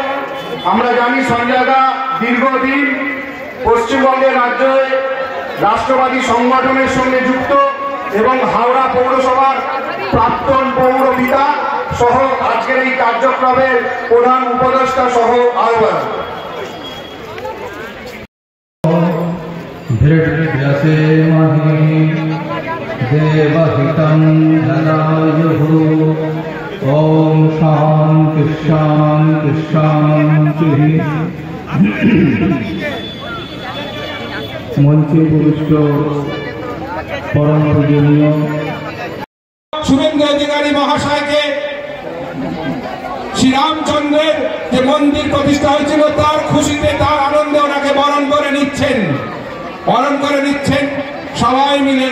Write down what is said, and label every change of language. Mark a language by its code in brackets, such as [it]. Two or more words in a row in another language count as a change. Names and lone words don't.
[bn] আমরা জানি সঞ্জয় দা দীর্ঘদিন পশ্চিমবঙ্গের রাজ্যে রাষ্ট্রবাদী সংগঠনের সঙ্গে যুক্ত, এবং হাওড়া পৌরসভার প্রাক্তন পৌরপিতা সহ আজকের এই কার্যক্রমের প্রধান উপদেষ্টা সহ আহ্বান। [sa] देवहितं जनायुः ॐ शान्ति शान्ति शान्तिः। [bn] মঞ্চে পুরস্ক পরম পূজনীয় শুভেন্দু অধিকারী মহাশয়কে শ্রীরামচন্দ্রের যে মন্দির প্রতিষ্ঠা হয়েছিল তার খুশিতে, তার আনন্দে ওনাকে বরণ করে নিচ্ছেন সবাই মিলে।